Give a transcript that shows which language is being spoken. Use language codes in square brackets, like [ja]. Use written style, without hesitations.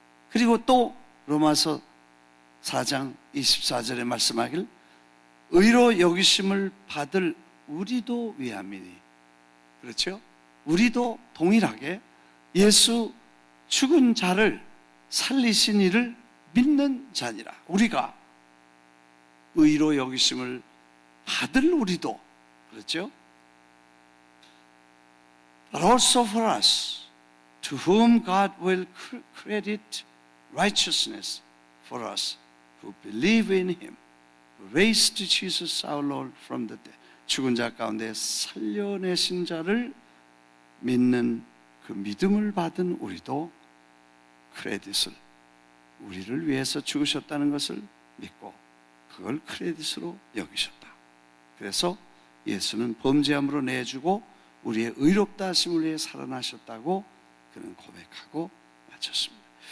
[ko] 그리고 또 로마서 4장 24절에 말씀하길 의로 여기심을 받을 우리도 위함이니 그렇죠? 우리도 동일하게 예수 죽은 자를 살리신 이를 믿는 자니라. 우리가 의로 여기심을 받을 우리도 그렇죠? [en] But also for us to whom God will credit righteousness for us who believe in Him who raised Jesus our Lord from the dead. [ko] 죽은 자 가운데 살려내신 자를 믿는 그 믿음을 받은 우리도 크레딧을 우리를 위해서 죽으셨다는 것을 믿고 그걸 크레딧으로 여기셨다. 그래서 예수는 범죄함으로 내주고 우리의 의롭다 하심을 위해 살아나셨다고 그는 고백하고 마쳤습니다.